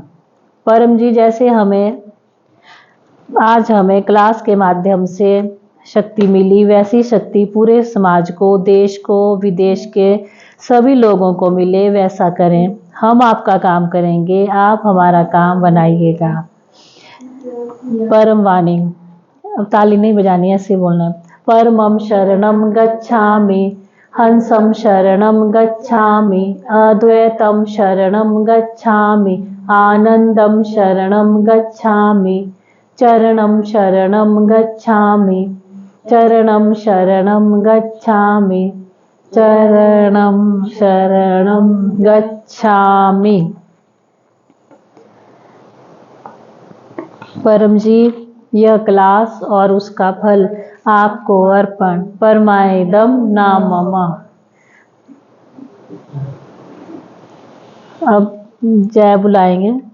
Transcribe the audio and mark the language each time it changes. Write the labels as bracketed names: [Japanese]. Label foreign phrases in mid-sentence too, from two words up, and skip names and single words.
[Hindi] परम जी जैसे आज हमें क्लास के माध्यम से शक्ति मिली, वैसी शक्ति पूरे समाज को, देश को, विदेश के सभी लोगों को मिले, वैसा करें। हम आपका काम करेंगे, आप हमारा काम बनाइएगा। परम वाणी, अब ताली नहीं बजानी, ऐसे बोलना। [Sanskrit] परमं शरणं गच्छामि, हंसं शरणं गच्छामि, अद्वैतं शरणं गच्छामि, आनंदं शरणं गच्छामि, चरणं शरणं गच्छामि, चरणं शरणं गच्छामि, चरणं शरणं गच्छामि। [Hindi] परम जी, यह क्लास और उसका फल आपको अर्पण। परमायदम नामम। अब जय बुलाएंगे।